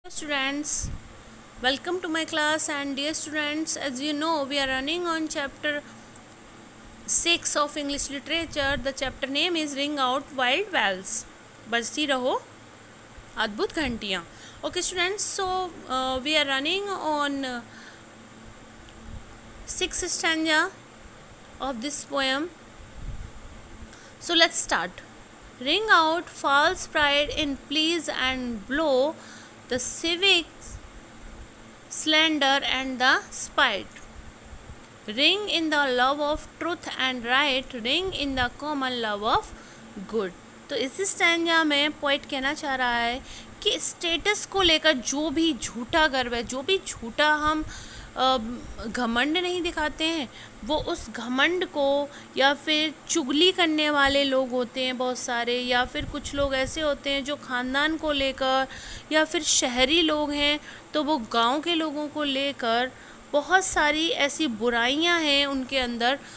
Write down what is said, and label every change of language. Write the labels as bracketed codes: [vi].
[en] Students, welcome to my class. And dear students, as you know, we are running on chapter 6 of English literature. The chapter name is Ring Out Wild Bells. [hi] बजती रहो अद्भुत घंटियाँ. [en] Okay students, so we are running on 6th stanza of this poem. So let's start. Ring out false pride in please and blow the civic slander and the spite. Ring in the love of truth and right, ring in the common love of good. [hi] तो इस stanza में poet कहना चाह रहा है कि status को लेकर जो भी झूठा गर्व है, जो भी झूठा हम घमंड नहीं दिखाते हैं, वो उस घमंड को या फिर चुगली करने वाले लोग होते हैं बहुत सारे, या फिर कुछ लोग ऐसे होते हैं जो ख़ानदान को लेकर, या फिर शहरी लोग हैं तो वो गांव के लोगों को लेकर बहुत सारी ऐसी बुराइयां हैं उनके अंदर.